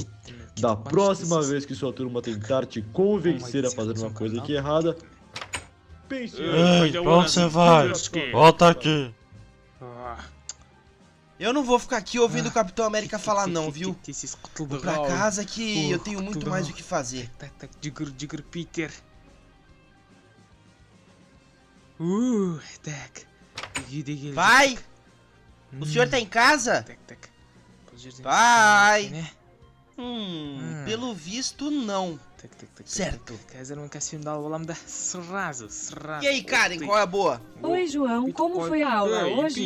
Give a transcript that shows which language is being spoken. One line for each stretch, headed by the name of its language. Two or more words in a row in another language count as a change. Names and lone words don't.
Portuguese: Da próxima vez que sua turma tentar te convencer a fazer uma coisa que é errada, pense... Ei, pra onde você vai? Volta aqui. Eu não vou ficar aqui ouvindo o Capitão América falar não, viu? Vou pra casa que eu tenho muito mais o que fazer.
Kazakh: Жүгір, Питер. Так.
Portuguese: Pai! O senhor tá em casa? Pai! Pelo visto, não. Certo. E aí, Karen, qual é a boa? Oi, João, como foi a aula hoje?